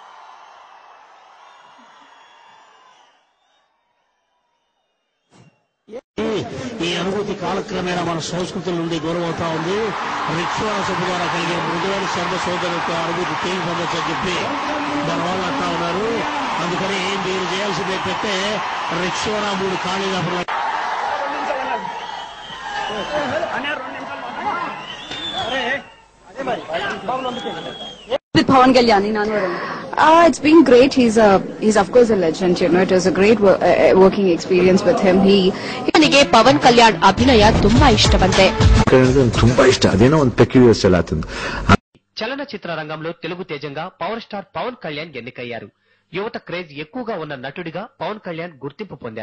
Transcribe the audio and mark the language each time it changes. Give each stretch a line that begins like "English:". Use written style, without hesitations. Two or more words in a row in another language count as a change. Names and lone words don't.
Telugu: ఈ అనుభూతి కాలక్రమేణా మన సంస్కృతుల నుండి దూరం అవుతా ఉంది. రిక్షా సభ ద్వారా కలిగే మృదువైన సర్వ సోదరులతో అనుభూతి తేలిపోవచ్చని చెప్పి మన వాళ్ళు అంటా ఉన్నారు. అందుకని మీరు చేయాల్సింది ఏంటంటే రిక్షా 3 ఖాళీగా
English: with Pawan Kalyan in Anwaram. It's been great. He's of course a legend. You know, it was a great working experience with him.
Kannada: ನನಗೆ ಪವನ್ ಕಲ್ಯಾಣ್ ಅಭಿನಯ ತುಂಬಾ ಇಷ್ಟವಂತೆ. ತುಂಬಾ ಇಷ್ಟ. ಅದೇನೋ ಒಂದು
English: peculiar style
Kannada: ಆತಂದು.
Telugu: చలనచిత్ర రంగంలో తెలుగు తేజంగా పవర్ స్టార్ పవన్ కళ్యాణ్ ఎన్నికయ్యారు. యువత క్రేజ్ ఎక్కువగా ఉన్న నటుడిగా పవన్ కళ్యాణ్ గుర్తింపు పొందారు.